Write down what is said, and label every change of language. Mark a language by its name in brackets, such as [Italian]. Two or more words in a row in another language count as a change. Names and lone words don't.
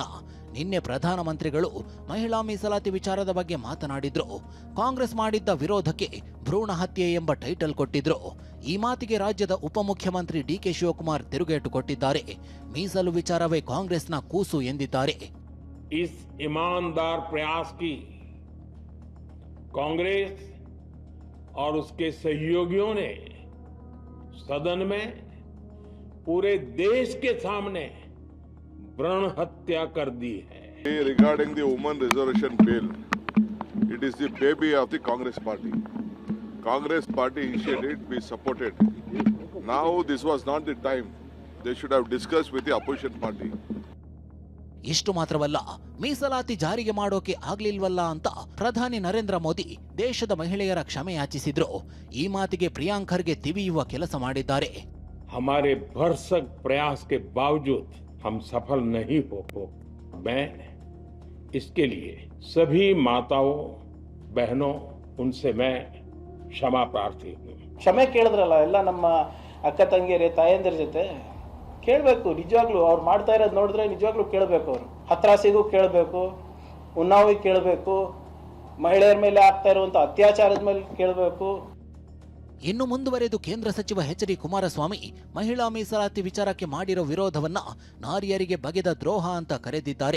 [Kannada] ನಿನ್ನೆ ಪ್ರಧಾನಮಂತ್ರಿಗಳು ಮಹಿಳಾ ಮೀಸಲಾತಿ ವಿಚಾರದ ಬಗ್ಗೆ ಮಾತನಾಡಿದ್ರು. ಕಾಂಗ್ರೆಸ್ ಮಾಡಿದ್ದ ವಿರೋಧಕ್ಕೆ ಭ್ರೂಣ ಹತ್ಯೆ ಎಂಬ ಟೈಟಲ್ ಕೊಟ್ಟಿದ್ರು. ಈ ಮಾತಿಗೆ ರಾಜ್ಯದ ಉಪಮುಖ್ಯಮಂತ್ರಿ ಡಿಕೆ ಶಿವಕುಮಾರ್ ತಿರುಗೇಟು ಕೊಟ್ಟಿದ್ದಾರೆ. ಮೀಸಲು ವಿಚಾರವೇ ಕಾಂಗ್ರೆಸ್ನ ಕೂಸು ಎಂದಿದ್ದಾರೆ. [Hindi] इस ईमानदार प्रयास की कांग्रेस और उसके सहयोगियों ने सदन में पूरे देश के सामने भ्रूण हत्या कर दी है. [English] Regarding the women reservation bill, it is the baby of the Congress party. Congress party initiated, we supported. Now this was not the time. They should have discussed with the opposition party. [Kannada] ಇಷ್ಟು ಮಾತ್ರವಲ್ಲ, ಮೀಸಲಾತಿ ಜಾರಿಗೆ ಮಾಡೋಕೆ ಆಗ್ಲಿಲ್ವಲ್ಲ ಅಂತ ಪ್ರಧಾನಿ ನರೇಂದ್ರ ಮೋದಿ ದೇಶದ ಮಹಿಳೆಯರ ಕ್ಷಮೆ ಯಾಚಿಸಿದ್ರು. ಈ ಮಾತಿಗೆ ಪ್ರಿಯಾಂಕ್ ಖರ್ಗೆ ತಿವಿಯುವ ಕೆಲಸ ಮಾಡಿದ್ದಾರೆ. [Hindi] हमारे भरसक प्रयास के बावजूद हम सफल नहीं हो मैं इसके लिए सभी माताओं बहनों उनसे मैं क्षमा प्रार्थी हूँ. [Kannada] ಕ್ಷಮೆ ಕೇಳಿದ್ರಲ್ಲ ಎಲ್ಲ ನಮ್ಮ ಅಕ್ಕ ತಂಗಿಯರೇ ತಾಯಂದಿರ ಜೊತೆ ಕೇಳಬೇಕು. ನಿಜವಾಗ್ಲೂ ಅವ್ರು ಮಾಡ್ತಾ ಇರೋದು ನೋಡಿದ್ರೆ ನಿಜವಾಗ್ಲೂ ಕೇಳಬೇಕು. ಅವರು ಹತ್ರಾಸಿಗೂ ಕೇಳಬೇಕು, ಉನ್ನಾವಿಗೆ ಕೇಳಬೇಕು, ಮಹಿಳೆಯರ ಮೇಲೆ ಆಗ್ತಾ ಇರುವಂತ ಅತ್ಯಾಚಾರದ ಮೇಲೆ ಕೇಳಬೇಕು. ಇನ್ನು ಮುಂದುವರೆದು ಕೇಂದ್ರ ಸಚಿವ ಎಚ್ ಡಿ ಕುಮಾರಸ್ವಾಮಿ ಮಹಿಳಾ ಮೀಸಲಾತಿ ವಿಚಾರಕ್ಕೆ ಮಾಡಿರೋ ವಿರೋಧವನ್ನ ನಾರಿಯರಿಗೆ ಬಗೆದ ದ್ರೋಹ ಅಂತ ಕರೆದಿದ್ದಾರೆ.